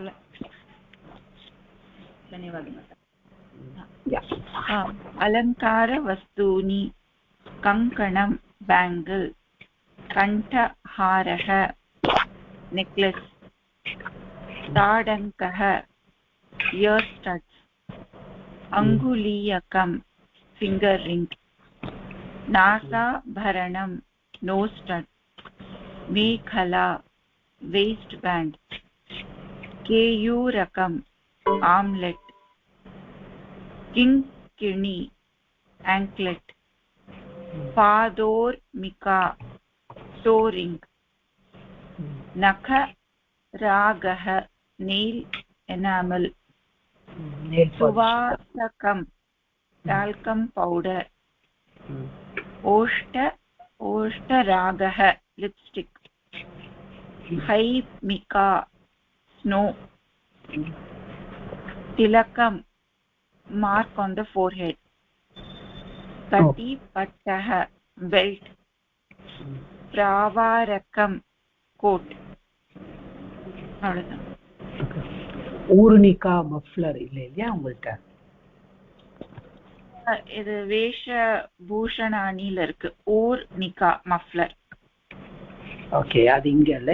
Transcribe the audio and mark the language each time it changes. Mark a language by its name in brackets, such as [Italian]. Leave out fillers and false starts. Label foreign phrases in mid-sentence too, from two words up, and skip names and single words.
[Sanskrit] अलङ्कार वस्तूनि कङ्कणम् பேங்கிள், கண்டஹாரக நெக்லஸ், தாடங்கः [English] ear studs, [Sanskrit] அங்குலீயகம் [English] finger ring, [Sanskrit] நாசாபரணம் [English] nose stud, [Sanskrit] மேகலா [English] waist band, [Sanskrit] केयूरकम आमलेट, किंकिणी एंकलेट, पादोर्मिका टोरिंग, नख रागः [English] nail enamel, [Sanskrit] सुवासकम [English] talcum powder, [Sanskrit] ओष्टरागः लिपस्टिक, हैमिका स्नो, तिलकम [English] mark on the forehead, [Sanskrit] कटी पट्टः belt, प्रावारकम coat. [Tamil] அவ்வளவுதான். ஊர்னிகா மஃப்லர் இல்லையா உங்கள்கிட்ட? இது வேஷ பூஷணானில இருக்கு ஓர் நிகா மஃப்லர். ஓகே, அது இங்க இல்ல.